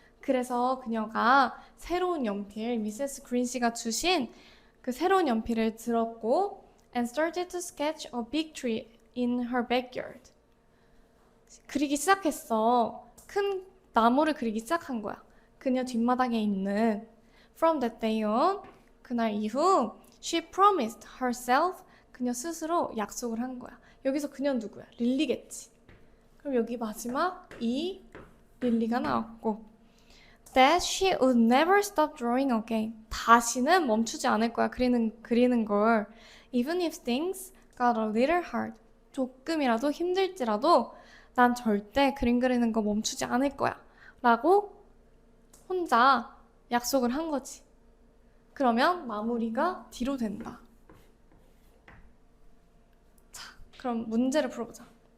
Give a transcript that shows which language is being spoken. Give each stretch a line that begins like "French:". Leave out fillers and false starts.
Korean: 그래서 그녀가 새로운 연필, 미세스 그린 씨가 주신 그 새로운 연필을 들었고
English: and started to sketch a big tree in her backyard.
Korean: 그리기 시작했어. 큰 나무를 그리기 시작한 거야. 그녀 뒷마당에 있는.
English: From that day on,
Korean: 그날 이후
English: she promised herself,
Korean: 그녀 스스로 약속을 한 거야. 여기서 그녀는 누구야? 릴리겠지. 그럼 여기 마지막 이 릴리가 나왔고
English: that she would never stop drawing again.
Korean: 다시는 멈추지 않을 거야. 그리는 걸.
English: Even if things got a little hard.
Korean: 조금이라도 힘들지라도 난 절대 그림 그리는 거 멈추지 않을 거야. 라고 혼자 약속을 한 거지. 그러면 마무리가 D로 된다. 자, 그럼 문제를 풀어보자.